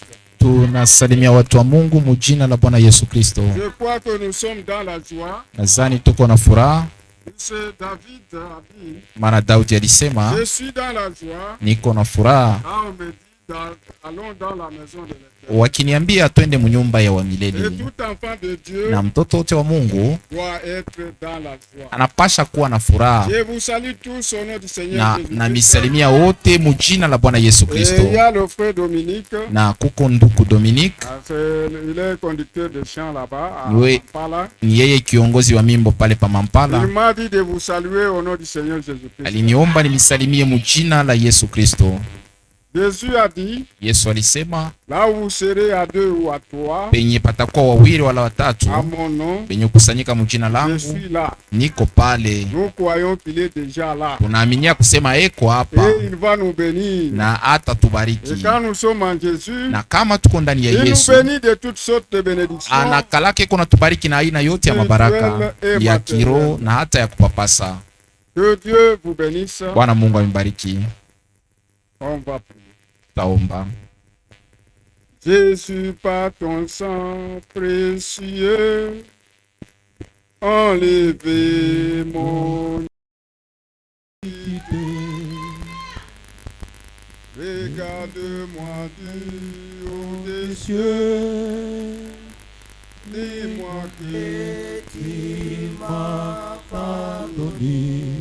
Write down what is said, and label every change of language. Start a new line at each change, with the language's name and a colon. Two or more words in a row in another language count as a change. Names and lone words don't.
Swahili: Tunasalimia watu wa Mungu mujina la Bwana Yesu Kristo.
French: Je crois que nous sommes dans la joie.
Swahili: Nadhani tuko na furaha,
French: C'est David a dit,
Swahili: maana Daudi alisema
French: je suis dans la joie.
Swahili: niko na furaha,
French: Quand on me dit, allons dans la maison de l'Éternel.
Swahili: wakiniambia twende munyumba ya
French: Et
Swahili: wamilele.
French: tout enfant de Dieu
Swahili: Na mtoto wote wa Mungu
French: doit être dans la joie.
Swahili: anapasha kuwa na furaha.
French: Je vous salue tous au nom du Seigneur
Swahili: Na
French: Jésus-Christ.
Swahili: misalimia wote mujina la Bwana Yesu
French: Et
Swahili: Kristo.
French: il y a le frère Dominique.
Swahili: Na kuko nduku Dominique,
French: Il est conducteur de chant là-bas à Oui. Kampala.
Swahili: ni yeye kiongozi wa mimbo pale pa
French: Il
Swahili: Mampala.
French: m'a dit de vous saluer au nom du Seigneur Jésus-Christ.
Swahili: Aliniomba nimisalimie mujina la Yesu Kristo.
French: Jésus a dit,
Swahili: Yesu alisema
French: là où vous serez à 2 ou à 3,
Swahili: penye patakuwa wawili wala watatu
French: à mon nom,
Swahili: penye kusanyika mujina
French: je
Swahili: langu,
French: suis là.
Swahili: niko pale.
French: Nous croyons qu'il est déjà là.
Swahili: Tunaaminia kusema eko hapa
French: Et il va nous bénir.
Swahili: na hata
French: Et
Swahili: tubariki.
French: quand nous sommes en Jésus,
Swahili: Na kama tuko ndani ya
French: il nous
Swahili: Yesu,
French: bénit de toutes sortes de bénédictions.
Swahili: anakalake kuna tubariki na aina yote ya mabaraka ya kiroho na hata ya kupapasa.
French: Que Dieu vous bénisse.
Swahili: Bwana Mungu ambariki.
French: On va prier.
Swahili: Taomba.
French: Jésus, par ton sang précieux, enlevez mon idée. Regarde-moi du haut des cieux, dis-moi que tu m'as pardonné.